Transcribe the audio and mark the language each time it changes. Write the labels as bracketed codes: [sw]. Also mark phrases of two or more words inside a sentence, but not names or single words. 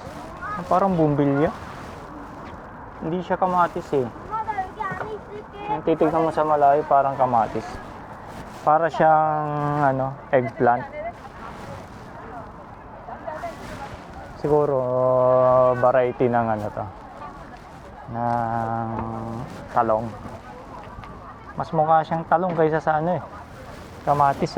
[tl] Parang bumbilya. Hindi siya kamatis eh. [ko] 엄마 나 여기 안에 있을게. [tl] Ang titignan mo sa malayo parang kamatis. Para siyang eggplant. Siguro variety ng to. Ng talong. Mas mukha siyang talong kaysa sa kamatis eh.